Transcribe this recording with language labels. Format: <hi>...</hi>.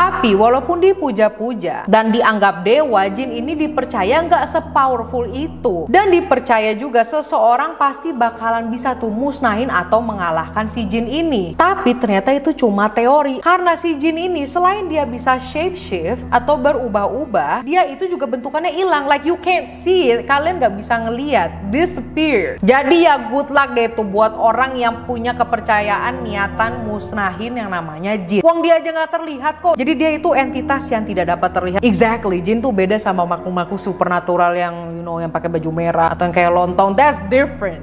<id>Tapi walaupun dipuja-puja dan dianggap dewa, jin ini dipercaya nggak sepowerful itu. Dan dipercaya juga seseorang pasti bakalan bisa tuh musnahin atau mengalahkan si jin ini. Tapi ternyata itu cuma teori. Karena si jin ini selain dia bisa shape shift atau berubah-ubah, dia itu juga bentukannya hilang.</id> <en>Like you can't see it, kalian nggak bisa ngeliat, disappear.</en> <id>Jadi ya good luck deh tuh buat orang yang punya kepercayaan niatan musnahin yang namanya jin. Wong dia aja nggak terlihat kok. Jadi dia itu entitas yang tidak dapat terlihat. Exactly, jin tuh beda sama makhluk-makhluk supernatural yang yang pakai baju merah atau yang kayak lontong. That's different.</id>